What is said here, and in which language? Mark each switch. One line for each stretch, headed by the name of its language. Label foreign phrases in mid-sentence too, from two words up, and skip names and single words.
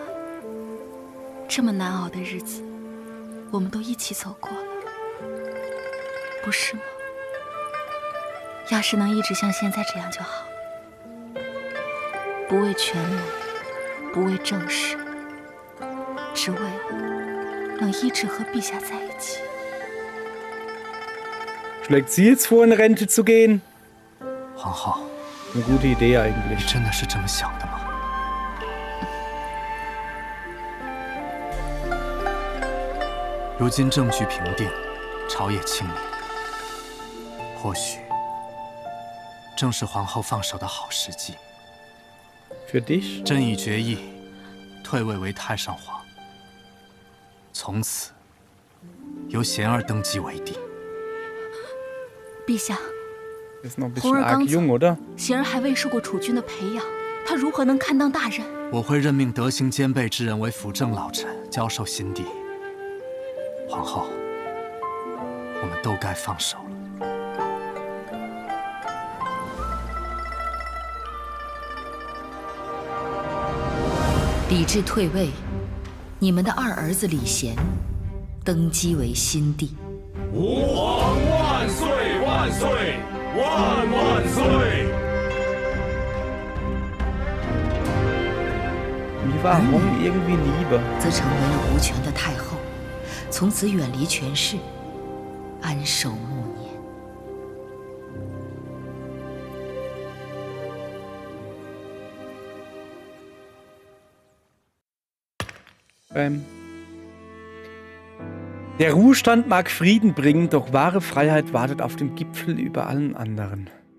Chinese: 这么难熬的日子，我们都一起走过了，不是吗？要是能一直像现在这样就好，不为权谋，不为政事，只为能一直和陛下在一起。
German: Schlägt sie jetzt vor, in Rente zu gehen?
Chinese: 皇后，
German: Eine gute Idee
Chinese: 你
German: eigentlich.
Chinese: 真的是这么想的吗？如今政局平定，朝野清明，或许正是皇后放手的好时机。
German: Für dich?
Chinese: 朕已决意退位为太上皇，从此由贤儿登基为帝。陛下，
German: Ist noch ein
Chinese: 红
German: bisschen
Chinese: 儿刚
German: arg
Chinese: 走，
German: jung, oder?
Chinese: 贤儿还未受过储君的培养，她如何能堪当大任？我会任命德行兼备之人为辅政老臣，交授新帝。皇后，我们都该放手了。李治退位，你们的二儿子李贤登基为新帝。吾皇万岁万岁万万岁！
German: Mir war Hong irgendwie lieber.
Chinese: 则成为了无权的太后，从此远离权势，安守暮年。
German: Der Ruhestand mag Frieden bringen, doch wahre Freiheit wartet auf dem Gipfel über allen anderen.